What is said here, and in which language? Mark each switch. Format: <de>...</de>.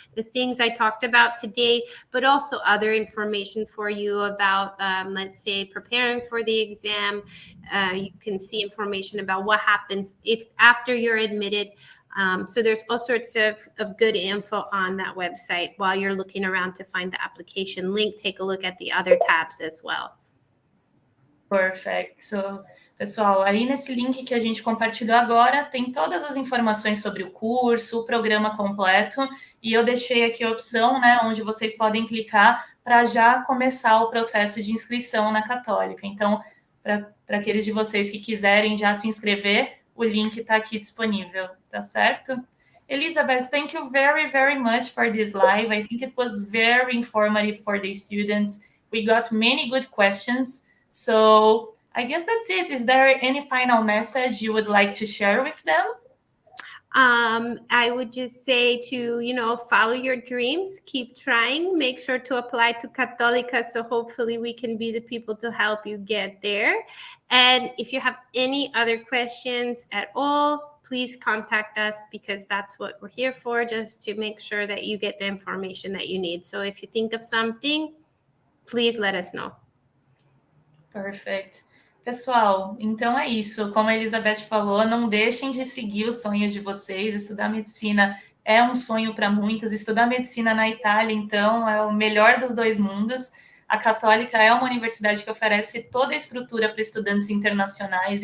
<en>The things I talked about today, but also other information for you about, let's say, preparing for the exam. You can see information about what happens if after you're admitted. So there's all sorts of good info on that website. While you're looking around to find the application link, take a look at the other tabs as well. Perfect.</en> <pt>So, pessoal, aí nesse link que a gente compartilhou agora, tem todas as informações sobre o curso, o programa completo, e eu deixei aqui a opção, né, onde vocês podem clicar para já começar o processo de inscrição na Cattolica. Então, para aqueles de vocês que quiserem já se inscrever, o link está aqui disponível, tá certo?</pt> <en>Elizabeth, thank you very, very much for this live. I think it was very informative for the students, We got many good questions. So I guess that's it. Is there any final message you would like to share with them? I would just say to, follow your dreams, keep trying, make sure to apply to Cattolica, so hopefully we can be the people to help you get there. And if you have any other questions at all, please contact us, because that's what we're here for, just to make sure that you get the information that you need. So if you think of something, please let us know. Perfect.</en> <pt>Pessoal, então é isso. Como a Elizabeth falou, não deixem de seguir os sonhos de vocês. Estudar medicina é um sonho para muitos. Estudar medicina na Itália, então, é o melhor dos dois mundos. A Cattolica é uma universidade que oferece toda a estrutura para estudantes internacionais.</pt>